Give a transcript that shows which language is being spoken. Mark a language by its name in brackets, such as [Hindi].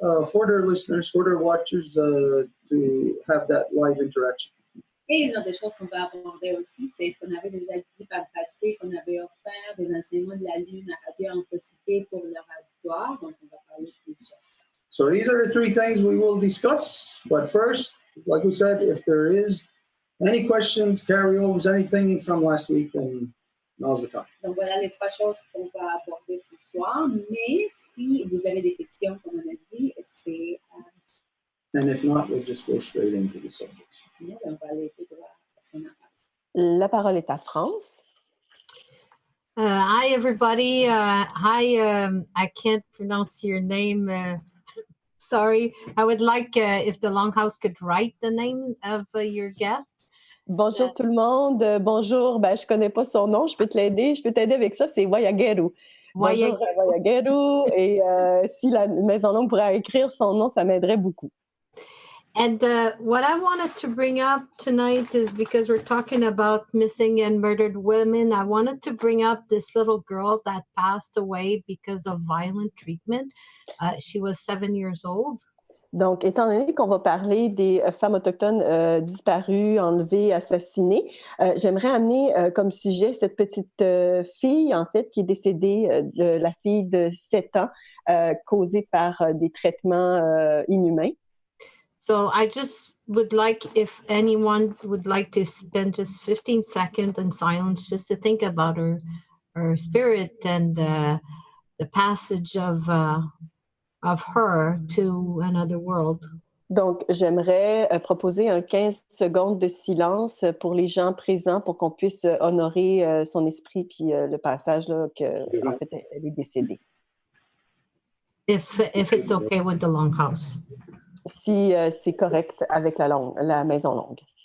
[English] For their listeners, for their watchers, to have that live interaction. [French] Et une autre des choses qu'on va aborder aussi, c'est ce qu'on avait déjà dit par le passé, qu'on avait offert des enseignements de la Lune à Radio Infocité pour leur auditoire. Donc, on va parler de plus sur ça. [English] So these are the three things we will discuss. But first, like we said, if there is any questions, carryovers, anything from last week, then now's the time. [French] Donc, voilà les trois choses qu'on va aborder ce soir. Mais si vous avez des questions, comme on a dit, c'est... [English] And if not, we'll just go straight into the subjects. [French] Sinon, on va aller tout droit à ce qu'on a parlé. La parole est à France. [English] Hi, everybody. I can't pronounce your name. Sorry. I would like if the Longhouse could write the name of your guest. [French] Bonjour tout le monde. Bonjour. Je connais pas son nom. Je peux te l'aider. Je peux t'aider avec ça. C'est Wayagelu. Bonjour Wayagelu. Et si la Maison Longue pourrait écrire son nom, ça m'aiderait beaucoup. [English] And what I wanted to bring up tonight is because we're talking about missing and murdered women. I wanted to bring up this little girl that passed away because of violent treatment. She was 7 years old. [French] Donc, étant donné qu'on va parler des femmes autochtones disparues, enlevées, assassinées, j'aimerais amener comme sujet cette petite fille, en fait, qui est décédée, la fille de 7 ans, causée par des traitements inhumains. [English] So I just would like if anyone would like to spend just 15 seconds in silence just to think about her spirit and the passage of her to another world. [French] Donc, j'aimerais proposer un 15 secondes de silence pour les gens présents pour qu'on puisse honorer son esprit puis le passage là, en fait, elle est décédée. [English] If it's okay with the Longhouse. [French] Si c'est correct avec la Maison Longue.